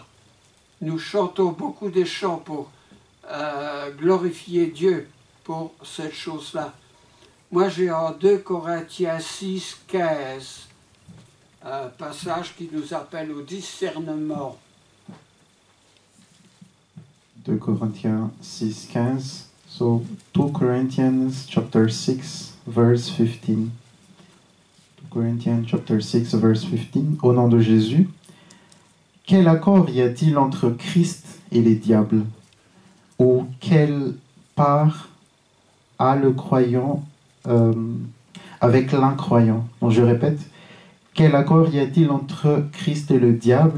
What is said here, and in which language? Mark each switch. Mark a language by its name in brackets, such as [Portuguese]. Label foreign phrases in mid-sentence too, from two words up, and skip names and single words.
[French] Nous chantons beaucoup des chants pour glorifier Dieu pour cette chose-là. Moi, j'ai en 2 Corinthiens 6, 15, un passage qui nous appelle au discernement. 2 Corinthiens 6, 15. [English] So, 2 Corinthians chapter 6, verse 15. 2 Corinthians chapter 6, verse 15. [French] Au nom de Jésus. Quel accord y a-t-il entre Christ et les diables? Ou quelle part a le croyant avec l'incroyant? Donc je répète, quel accord y a-t-il entre Christ et le diable?